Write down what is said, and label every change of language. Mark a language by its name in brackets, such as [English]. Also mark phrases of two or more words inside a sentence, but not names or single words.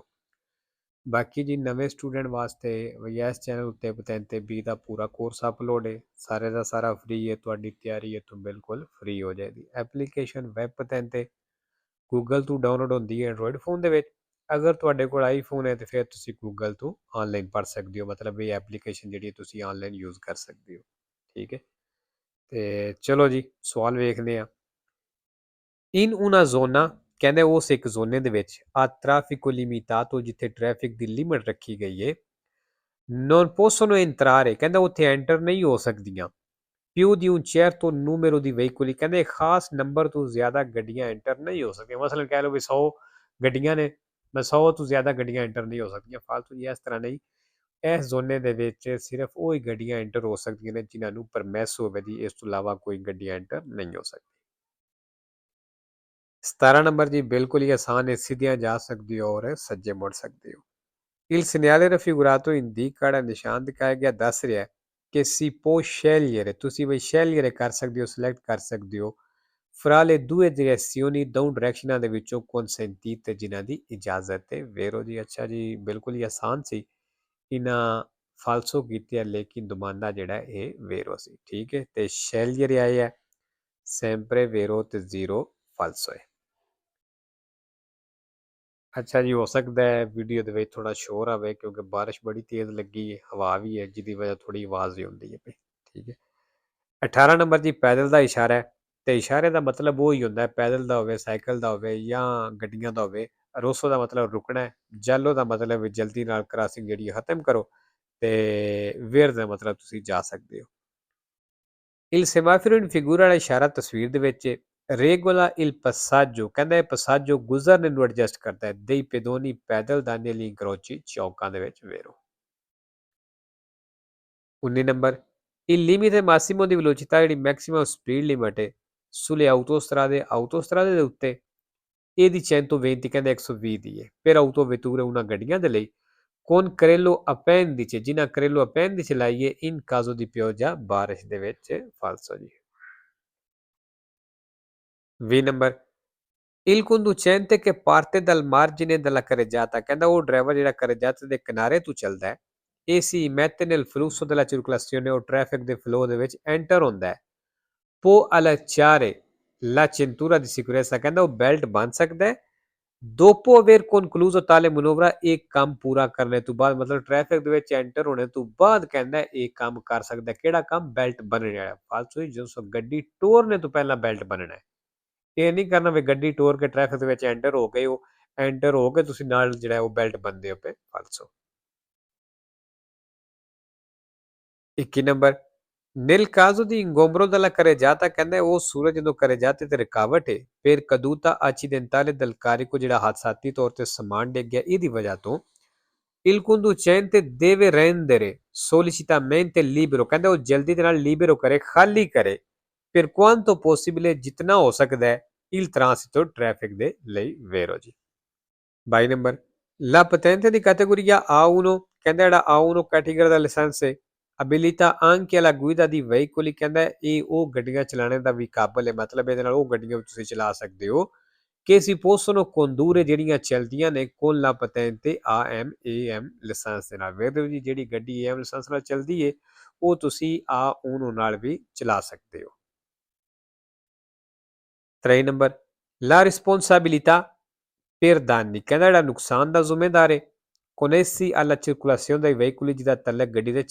[Punjabi] ਬਾਕੀ ਜੀ ਨਵੇਂ ਸਟੂਡੈਂਟ ਵਾਸਤੇ ਇਸ ਚੈਨਲ ਉੱਤੇ ਪਤੰਨ ਤੇ 20 ਦਾ ਪੂਰਾ ਕੋਰਸ ਅਪਲੋਡ ਹੈ ਸਾਰੇ ਦਾ ਸਾਰਾ ਫ੍ਰੀ ਹੈ ਤੁਹਾਡੀ ਤਿਆਰੀ ਇੱਥੋਂ ਬਿਲਕੁਲ ਫ੍ਰੀ ਹੋ ਜਾਏਗੀ। ਐਪਲੀਕੇਸ਼ਨ ਵੈਬ ਪਤੰਨ ਤੇ ਗੂਗਲ ਤੋਂ ਡਾਊਨਲੋਡ ਹੁੰਦੀ ਹੈ [English] android phone [Punjabi] ਦੇ ਵਿੱਚ। ਅਗਰ ਤੁਹਾਡੇ ਕੋਲ ਆਈਫੋਨ ਹੈ ਤੇ ਫਿਰ ਤੁਸੀਂ ਗੂਗਲ ਤੋਂ ਆਨਲਾਈਨ ਪੜ੍ਹ ਸਕਦੇ ਹੋ ਮਤਲਬ ਇਹ ਐਪਲੀਕੇਸ਼ਨ ਜਿਹੜੀ ਤੁਸੀਂ [English] online use [Punjabi] ਕਰ ਸਕਦੇ ਹੋ। ਠੀਕ ਹੈ ਤੇ ਚਲੋ ਜੀ ਸਵਾਲ ਵੇਖਦੇ ਹਾਂ। [Italian] In una zona [Punjabi] ਕਹਿੰਦੇ ਉਸ ਇੱਕ ਜ਼ੋਨੇ ਦੇ ਵਿੱਚ [Italian] a traffico limitato [Punjabi] ਜਿੱਥੇ ਟ੍ਰੈਫਿਕ ਦੀ ਲਿਮਿਟ ਰੱਖੀ ਗਈ ਹੈ [Italian] non possono entrare [Punjabi] ਕਹਿੰਦਾ ਉੱਥੇ ਐਂਟਰ ਨਹੀਂ ਹੋ ਸਕਦੀਆਂ [Italian] più di un certo numero di veicoli [Punjabi] ਕਹਿੰਦੇ ਖਾਸ ਨੰਬਰ ਤੋਂ ਜ਼ਿਆਦਾ ਗੱਡੀਆਂ ਐਂਟਰ ਨਹੀਂ ਹੋ ਸਕਦੀਆਂ ਮਸਲਨ ਕਹਿ ਲਓ ਵੀ 100 ਗੱਡੀਆਂ ਨੇ ਮੈਂ 100 ਤੋਂ ਜ਼ਿਆਦਾ ਗੱਡੀਆਂ ਐਂਟਰ ਨਹੀਂ ਹੋ ਸਕਦੀਆਂ ਫਾਲਤੂ ਜੀ ਇਸ ਤਰ੍ਹਾਂ ਨਹੀਂ। ਇਸ ਜ਼ੋਨੇ ਦੇ ਵਿੱਚ ਸਿਰਫ ਉਹ ਹੀ ਗੱਡੀਆਂ ਐਂਟਰ ਹੋ ਸਕਦੀਆਂ ਨੇ ਜਿਨ੍ਹਾਂ ਨੂੰ ਪਰਮਿਸ ਹੋਵੇ ਦੀ ਇਸ ਤੋਂ ਇਲਾਵਾ ਕੋਈ ਗੱਡੀ ਐਂਟਰ ਨਹੀਂ ਹੋ ਸਕਦੀ। 17 ਨੰਬਰ ਜੀ ਬਿਲਕੁਲ ਹੀ ਆਸਾਨ ਹੈ ਸਿੱਧੀਆਂ ਜਾ ਸਕਦੇ ਹੋ ਔਰ ਸੱਜੇ ਮੁੜ ਸਕਦੇ ਹੋ। [Italian] Il segnale raffigurato indica [Punjabi] ਨਿਸ਼ਾਨ ਦਿਖਾਇਆ ਗਿਆ ਦੱਸ ਰਿਹਾ ਹੈ ਕਿ [Italian] si può scegliere [Punjabi] ਤੁਸੀਂ ਵੀ scegliere ਕਰ ਸਕਦੇ ਹੋ ਸਿਲੈਕਟ ਕਰ ਸਕਦੇ ਹੋ [Italian] fra le due direzioni [Punjabi] ਦੋ ਡਾਇਰੈਕਸ਼ਨਾਂ ਦੇ ਵਿੱਚੋਂ consentite ਜਿਨ੍ਹਾਂ ਦੀ ਇਜਾਜ਼ਤ ਹੈ ਵੇਰੋ ਜੀ। ਅੱਛਾ ਜੀ ਬਿਲਕੁਲ ਹੀ ਆਸਾਨ ਸੀ ਇਹਨਾਂ ਫਾਲਸੋ ਕੀਤੇ ਲੇਕਿਨ ਦੁਮਾਂਦਾ ਜਿਹੜਾ ਇਹ ਵੇਰੋ ਸੀ। ਠੀਕ ਹੈ ਤੇ scegliere ਆਇਆ ਹੈ [Italian] sempre vero [Punjabi] ਤੇ ਜ਼ੀਰੋ ਫਾਲਸੋ ਹੈ। ਅੱਛਾ ਜੀ ਹੋ ਸਕਦਾ ਹੈ ਵੀਡੀਓ ਦੇ ਵਿੱਚ ਥੋੜਾ ਸ਼ੋਰ ਆਵੇ ਕਿਉਂਕਿ ਬਾਰਿਸ਼ ਬੜੀ ਤੇਜ਼ ਲੱਗੀ ਹੈ ਹਵਾ ਵੀ ਹੈ ਜਿਹਦੀ ਵਜ੍ਹਾ ਥੋੜੀ ਆਵਾਜ਼ ਵੀ ਹੁੰਦੀ ਹੈ ਪਈ। ਠੀਕ ਹੈ 18 ਨੰਬਰ ਜੀ ਪੈਦਲ ਦਾ ਇਸ਼ਾਰਾ ਹੈ ਤੇ ਇਸ਼ਾਰੇ ਦਾ ਮਤਲਬ ਉਹ ਹੀ ਹੁੰਦਾ ਹੈ ਪੈਦਲ ਦਾ ਹੋਵੇ ਸਾਈਕਲ ਦਾ ਹੋਵੇ ਜਾਂ ਗੱਡੀਆਂ ਦਾ ਹੋਵੇ। ਰੋਸੋ ਦਾ ਮਤਲਬ ਰੁਕਣਾ ਹੈ ਜੈਲੋ ਦਾ ਮਤਲਬ ਜਲਦੀ ਨਾਲ ਕ੍ਰਾਸਿੰਗ ਜਿਹੜੀ ਖਤਮ ਕਰੋ ਤੇ ਵੇਅਰ ਦਾ ਮਤਲਬ ਤੁਸੀਂ ਜਾ ਸਕਦੇ ਹੋ। [Italian] Il semaforo in figura [Punjabi] ਵਾਲਾ ਇਸ਼ਾਰਾ ਤਸਵੀਰ ਦੇ ਵਿੱਚ [Italian] regola il passaggio [Punjabi] ਕਹਿੰਦਾ ਇਹ passaggio ਗੁਜ਼ਰਨ ਨੂੰ ਐਡਜਸਟ ਕਰਦਾ ਹੈ [Italian] dei pedoni [Punjabi] ਪੈਦਲ ਦਾਨੇ ਲਈ incroci ਚੌਕਾਂ ਦੇ ਵਿੱਚ ਵੇਰੋ। 19 ਨੰਬਰ [Italian] il limite massimo di velocità [Punjabi] ਜਿਹੜੀ [English] maximum speed limit [Punjabi] ਹੈ [Italian] sulle autostrade [Punjabi] ਦੇ ਉੱਤੇ ਇਹਦੀ 120 ਕਹਿੰਦਾ 120 ਦੀ ਹੈ [Italian] per autovetture [Punjabi] ਉਹਨਾਂ ਗੱਡੀਆਂ ਦੇ ਲਈ [Italian] con carrello appendice [Punjabi] ਜਿਨ੍ਹਾਂ [Italian] carrello appendice [Punjabi] ਲਾਈਏ [Italian] in caso di pioggia [Punjabi] ਬਾਰਿਸ਼ ਦੇ ਵਿੱਚ ਫਾਲਸੋ ਜੀ। 20 ਨੰਬਰ [Italian] il conducente che parte dal margine della carreggiata [Punjabi] ਕਹਿੰਦਾ ਉਹ ਡਰਾਈਵਰ ਜਿਹੜਾ carreggiata ਦੇ ਕਿਨਾਰੇ ਤੋਂ ਚੱਲਦਾ ਹੈ ਇਹ [Italian] si mette nel flusso della circolazione [Punjabi] ਉਹ ਟ੍ਰੈਫਿਕ ਦੇ ਫਲੋ ਦੇ ਵਿੱਚ ਐਂਟਰ ਹੁੰਦਾ ਹੈ [Italian] può allacciare la cintura di sicurezza [Punjabi] ਕਹਿੰਦਾ ਉਹ ਬੈਲਟ ਬੰਨ ਸਕਦਾ ਹੈ [Italian] dopo aver concluso tale manovra [Punjabi] ਇਹ ਕੰਮ ਪੂਰਾ ਕਰਨੇ ਤੋਂ ਬਾਅਦ ਮਤਲਬ ਟ੍ਰੈਫਿਕ ਦੇ ਵਿੱਚ ਐਂਟਰ ਹੋਣੇ ਤੋਂ ਬਾਅਦ ਕਹਿੰਦਾ ਇਹ ਕੰਮ ਕਰ ਸਕਦਾ ਕਿਹੜਾ ਕੰਮ ਬੈਲਟ ਬੰਨਣ ਵਾਲਾ ਫਾਲਤੂ ਜਦੋਂ ਗੱਡੀ ਟੋਰਨੇ ਤੋਂ ਪਹਿਲਾਂ ਬੈਲਟ ਬੰਨਣਾ ਹੈ। ਇਹ ਨਹੀਂ ਕਰਨਾ ਵੀ ਗੱਡੀ ਟੋਰ ਕੇ ਟ੍ਰੈਫਿਕ ਦੇ ਵਿੱਚ ਐਂਟਰ ਹੋ ਗਏ ਹੋ ਐਂਟਰ ਹੋ ਕੇ ਤੁਸੀਂ ਨਾਲ ਜਿਹੜਾ ਉਹ ਬੈਲਟ ਬੰਨਦੇ ਹੋ ਪਏ ਫਾਲਸੋ। 21 ਨੰਬਰ [Italian] nel caso di ingombro della carreggiata [Punjabi] ਕਹਿੰਦਾ ਉਹ ਸੂਰਜ ਜਦੋਂ carreggiate ਤੇ ਰੁਕਾਵਟ ਹੈ ਫਿਰ [Italian] caduta accidentale del carico [Punjabi] ਜਿਹੜਾ ਹਾਦਸਾਤੀ ਤੌਰ ਤੇ ਸਮਾਨ ਡਿੱਗ ਗਿਆ ਇਹਦੀ ਵਜ੍ਹਾ ਤੋਂ [Italian] il conducente deve rendere sollecitamente libero [Punjabi] ਕਹਿੰਦਾ ਉਹ ਜਲਦੀ ਦੇ ਨਾਲ libero ਕਰੇ ਖਾਲੀ ਕਰੇ [Italian] per quanto possibile [Punjabi] ਜਿਤਨਾ ਹੋ ਸਕਦਾ ਹੈ [Italian] il transito [Punjabi] traffic ਦੇ ਲਈ ਵੇਰੋ ਜੀ। 22 ਨੰਬਰ [Italian] la patente di categoria A1 [Punjabi] ਕਹਿੰਦਾ ਜਿਹੜਾ A1 ਕੈਟੇਗਰੀ ਦਾ ਲਾਇਸੈਂਸ ਹੈ [Italian] abilita anche alla guida di veicoli [Punjabi] ਕਹਿੰਦਾ ਇਹ ਉਹ ਗੱਡੀਆਂ ਚਲਾਉਣ ਦਾ ਵੀ ਕਾਬਲ ਹੈ ਮਤਲਬ ਇਹਦੇ ਨਾਲ ਉਹ ਗੱਡੀਆਂ ਤੁਸੀਂ ਚਲਾ ਸਕਦੇ ਹੋ [Italian] che si possono condurre [Punjabi] ਜਿਹੜੀਆਂ ਚਲਦੀਆਂ ਨੇ [Italian] con la patente AM [Punjabi] AM ਲਾਇਸੈਂਸ ਦੇ ਨਾਲ ਵੇਰੋ ਜੀ ਜਿਹੜੀ ਗੱਡੀ AM ਲਾਇਸੈਂਸ ਨਾਲ ਚਲਦੀ ਹੈ ਉਹ ਤੁਸੀਂ A1 ਨਾਲ ਵੀ ਚਲਾ ਸਕਦੇ ਹੋ। 23 ਨੰਬਰ [Italian] la responsabilità per danni [Punjabi] ਕਹਿੰਦਾ ਜਿਹੜਾ ਨੁਕਸਾਨ ਦਾ ਜ਼ਿੰਮੇਦਾਰ ਹੈ [Italian] connessi alla circolazione dei veicoli [Punjabi] ਜਿਹਦਾ ਤਲਕ ਗੱਡੀ ਦੇ